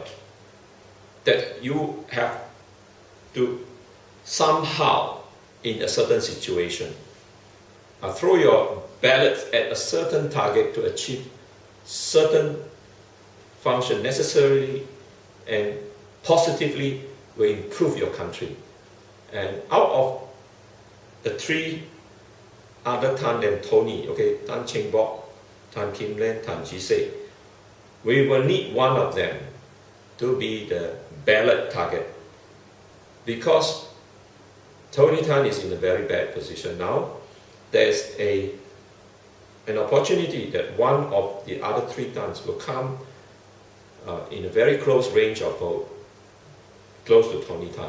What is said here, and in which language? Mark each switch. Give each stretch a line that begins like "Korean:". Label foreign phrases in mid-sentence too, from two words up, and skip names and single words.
English: That you have to somehow, in a certain situation, throw your ballots at a certain target to achieve certain function necessarily and positively will improve your country. And out of the three other Tan than Tony, okay, Tan Cheng Bok, Tan Kim Len, Tan Ji Se, we will need one of them to be the ballot target, because Tony Tan is in a very bad position now. There's an opportunity that one of the other three Tans will come in a very close range of vote, close to Tony Tan.